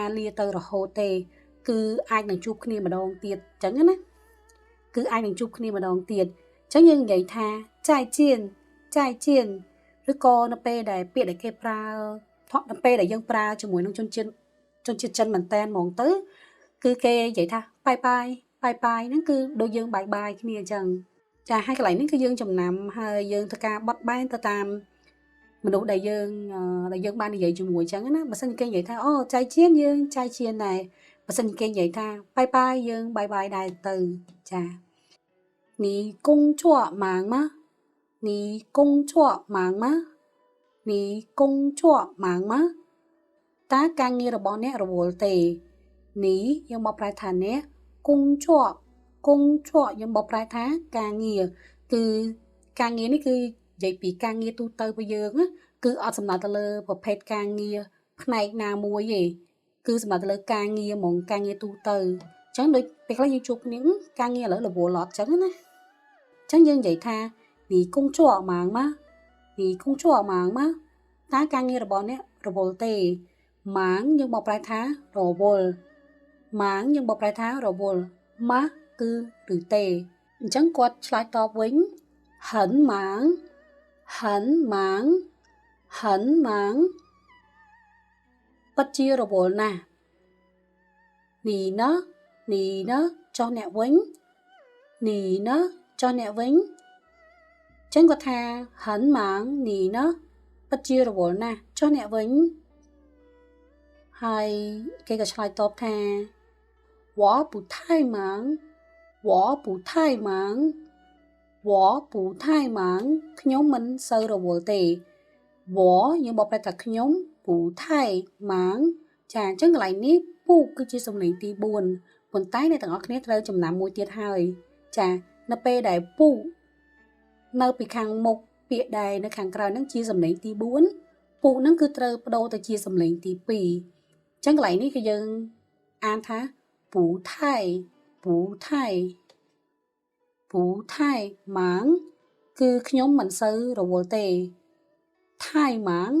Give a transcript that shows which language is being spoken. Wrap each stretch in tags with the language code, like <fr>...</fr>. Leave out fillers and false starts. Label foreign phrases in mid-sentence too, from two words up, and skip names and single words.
<km>លាទៅរហូតទេគឺអាចនឹងជួបគ្នាម្ដងទៀតអញ្ចឹងណាគឺអាចនឹងជួបគ្នាម្ដងទៀតអញ្ចឹងយើងនិយាយថាចាយជៀនឬក៏នៅពេលដែលពាក្យដែលគេប្រើនៅពេលដែលយើងប្រើជាមួយនឹងជនជាតិចិនមែនតែនហ្មងទៅគឺគេនិយាយថាបាយហ្នឹងគឺដូចយើងបាយគ្នាអញ្ចឹងចាហើយកន្លែងនេះគឺយើងចំណាំហើយយើងធ្វើ ការបត់បែនទៅតាមមនុស្សដែលយើងបាននិយាយជាមួយអញ្ចឹងណាបើសិនគេនិយាយថាអូចៃជៀនយើងចៃជៀនដែរបើសិនគេនិយាយថាបាយយើងបាយដែរទៅចា</km> <zh>你工作忙吗你工作忙吗你工作忙吗</zh> <km>តើ ការងាររបស់អ្នករវល់ទេនេះយើងមកប្រែថាអ្នក工作យើងមកប្រែថាការងារគឺការងារនេះគឺនិយាយពីការងារទូទៅ របស់យើងណាគឺអត់សំដៅទៅលើប្រភេទការងារផ្នែកណាមួយទេគឺសំដៅទៅលើការងារហ្មងការងារទូទៅអញ្ចឹងដូចពេលខ្លះយើងជួបគ្នាការងារឥឡូវរវល់អត់អញ្ចឹងណាអញ្ចឹងយើងនិយាយថា</km> <zh>你工作忙吗你工作忙吗</zh> <km>តើការងាររបស់អ្នករវល់ទេម៉ាងយើងមកប្រែថារវល់ម៉ាងយើងមកប្រែថារវល់ម៉ាគឺឬទេអញ្ចឹងគាត់ឆ្លើយតបវិញ</km> <zh>很忙</zh> <km>ពិតជារវល់ណាស់នីណចុះអ្នកវិញនីណចុះអ្នកវិញចឹងគាត់ថា</km> <zh>很忙</zh> <km>នីណពិតជារវល់ណាស់ចុះអ្នកវិញហើយគេក៏ឆ្លើយតបថា</km> <zh>我不太忙</zh> <km>ខ្ញុំមិនសូវរវល់ទេវយើងបកប្រែថាខ្ញុំពូថៃម៉ាងចាអញ្ចឹងកន្លែងនេះពូគឺជា សំឡេងទី4ប៉ុន្តែអ្នកទាំងអស់គ្នាត្រូវចំណាំមួយទៀតហើយចានៅពេលដែលពូនៅពីខាងមុខពាក្យដែលនៅខាងក្រោយហ្នឹងជាសំឡេងទី4ពូហ្នឹងគឺត្រូវបដូរទៅជាសំឡេងទី2អញ្ចឹងកន្លែងនេះគឺយើងអានថាពូថៃម៉ាងគឺខ្ញុំមិនសូវរវល់ទេថៃម៉ាង</km>